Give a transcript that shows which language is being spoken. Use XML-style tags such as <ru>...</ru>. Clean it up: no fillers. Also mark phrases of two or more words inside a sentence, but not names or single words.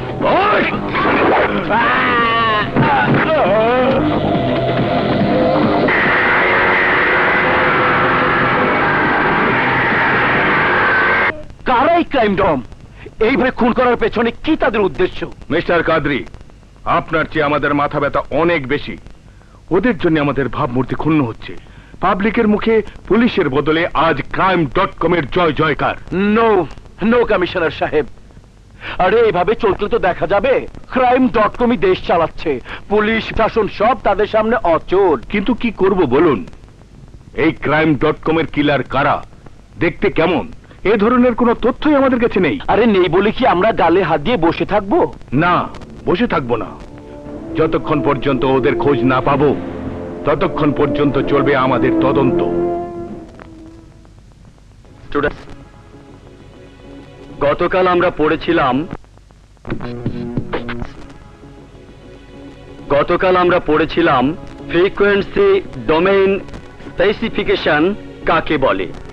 <bn>কারাই ক্রাইম ডম? এইভাবে খুন করার পেছনে কি তাদের উদ্দেশ্য? মিস্টার কাদরি, আপনার চেয়ে আমাদের মাথা ব্যথা অনেক বেশি। ওদের জন্য আমাদের ভাবমূর্তি ক্ষুণ্ণ হচ্ছে। পাবলিকের মুখে পুলিশের বদলে আজ crime.com-এর জয় জয়কার।</bn> <en>no no</en> <bn>কমিশনার সাহেব, আরে এইভাবে চলতে তো দেখা যাবে crime.com-ই দেশ চালাচ্ছে, পুলিশ শাসন সব তাদের সামনে অচল। কিন্তু কি করব বলুন? এই crime.com-এর কিলার কারা, দেখতে কেমন, এ ধরনের কোনো তথ্যই আমাদের কাছে নেই। আরে নেই বলে কি আমরা গালে হাত দিয়ে বসে থাকবো? না, বসে থাকবো না। যতক্ষণ পর্যন্ত ওদের খোঁজ না পাবো ততক্ষণ পর্যন্ত চলবে আমাদের তদন্ত। স্টুডেন্টস, গতকাল আমরা পড়েছিলাম</bn> <en>frequency domain specification</en> <bn>কাকে বলে।</bn>